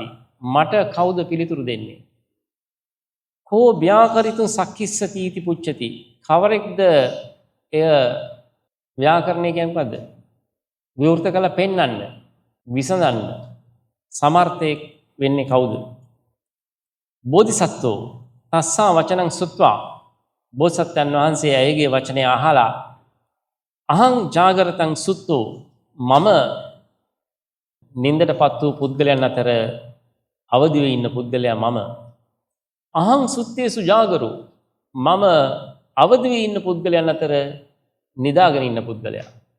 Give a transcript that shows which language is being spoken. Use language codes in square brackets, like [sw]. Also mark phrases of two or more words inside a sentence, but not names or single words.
[si] මට කවුද පිළිතුරු දෙන්නේ [pi] කෝ ව්‍යාකරිතුං සක්ඛිස්සති इति පුච්චති [si] කවරෙක්ද එය ව්‍යාකරණය කියන්නේ මොකද්ද විවෘත කළ පෙන්වන්න විසඳන්න සමර්ථයෙක් වෙන්නේ කවුද [pi] බෝධිසත්වෝ තස්සා වචනං සුත්වා [si] බෝසත්යන් වහන්සේ ඇයගේ වචනය අහලා [pi] අහං ජාගරතං සුත්තෝ [si] මම නින්දටපත් වූ පුද්ගලයන් අතර අවදි වෙ ඉන්න පුද්ගලයා මම [pi] අහං සුත්තේසු ජාගරෝ [si] මම අවදි වෙ ඉන්න පුද්ගලයන් අතර නිදාගෙන ඉන්න පුද්ගලයා